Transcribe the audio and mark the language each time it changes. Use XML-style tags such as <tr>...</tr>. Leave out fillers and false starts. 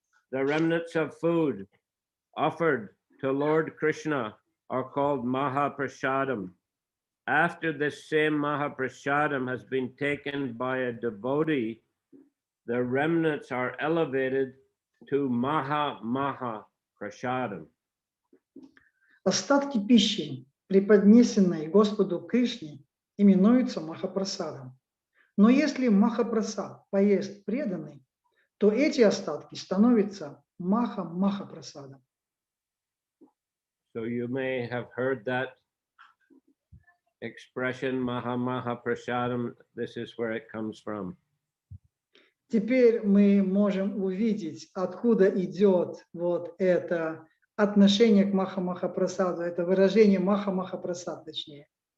<en>The remnants of food offered to Lord Krishna are called Mahaprasadam. After this same Mahaprasadam has been taken by a devotee, the remnants are elevated to Maha Prasadam.</en> <ru>Остатки пищи, преподнесенные Господу Кришне, именуются Махапрасадом. Но если Махапрасад поест преданный, то эти остатки становятся Махапрасадом.</ru> <en>So you may have heard that expression Maha Prasadam. This is where it comes from.</en> <ru>Теперь мы можем увидеть, откуда идет вот это отношение к Махапрасаду, это выражение Махапрасад, точнее.</ru>